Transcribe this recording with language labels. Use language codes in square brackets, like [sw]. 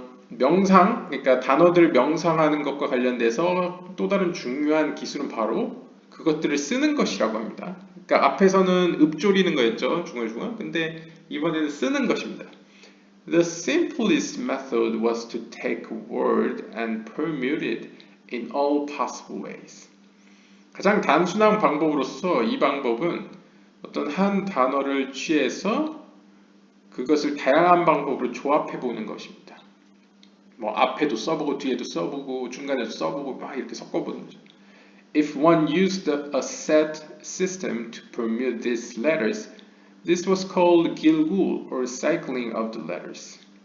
[ko] 명상, 그러니까 단어들 명상하는 것과 관련돼서 또 다른 중요한 기술은 바로 그것들을 쓰는 것이라고 합니다. 그러니까 앞에서는 읊조리는 거였죠, 중얼중얼. 근데 이번에는 쓰는 것입니다. [en] The simplest method was to take a word and permute it in all possible ways. [ko] 가장 단순한 방법으로서 이 방법은 어떤 한 단어를 취해서 그것을 다양한 방법으로 조합해 보는 것입니다. 뭐 앞에도 써보고 뒤에도 써보고 중간에도 써보고 막 이렇게 섞어보는 거죠. [en] If one used a set system to permute these letters, this was called Gilgul or cycling of the letters.